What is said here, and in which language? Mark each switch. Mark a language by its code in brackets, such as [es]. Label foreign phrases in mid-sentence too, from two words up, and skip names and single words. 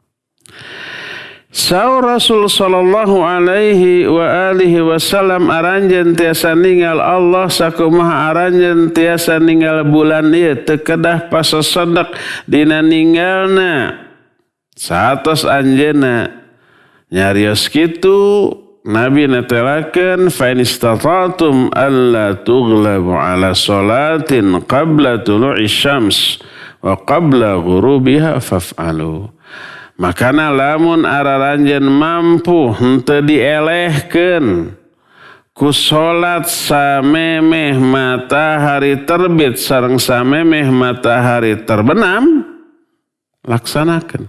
[su] Saur Rasul [ar] صلى الله عليه وآله وسلم [su] aranjeun tiasa ninggal Allah sakumaha aranjeun tiasa ninggal bulan ieu teu kedah pasasadak dina ninggalna. Satos anjeunna nyarios kitu Nabi netelakeun [ar] فإن استطعتم ألا تغلبوا على صلاة قبل طلوع الشمس وقبل غروبها فافعلوا. [su] Makana lamun araranjeun mampu henteu dielehkeun ku salat samemeh matahari terbit sareng samemeh matahari terbenam laksanakeun.